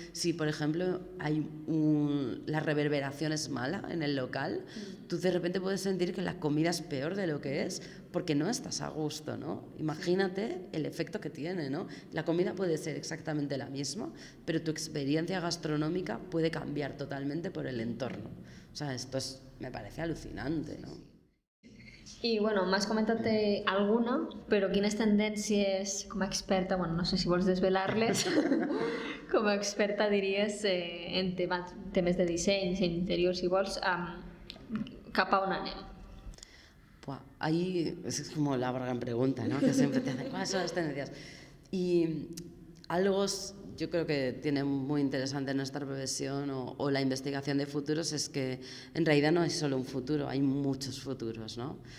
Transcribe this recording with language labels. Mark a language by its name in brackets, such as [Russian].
[Spanish] Si, por ejemplo, la reverberación es mala en el local, tú de repente puedes sentir que la comida es peor de lo que es, porque no estás a gusto, ¿no? Imagínate el efecto que tiene, ¿no? La comida puede ser exactamente la misma, pero tu experiencia gastronómica puede cambiar totalmente por el entorno. O sea, esto me parece alucinante, ¿no? [Catalan] I, bueno, m'has comentat alguna, però quines tendències, com a experta, bueno, no sé si vols desvelar-les, com a experta diries en temes de disseny interior, si vols, cap a on anem? [Spanish] Ahí es como la gran pregunta, ¿no? Que siempre te hacen, ¿cuáles son las tendencias? Y algo yo creo que tiene muy interesante en nuestra profesión o la investigación de futuros es que en realidad no hay solo un futuro, hay muchos futuros, ¿no?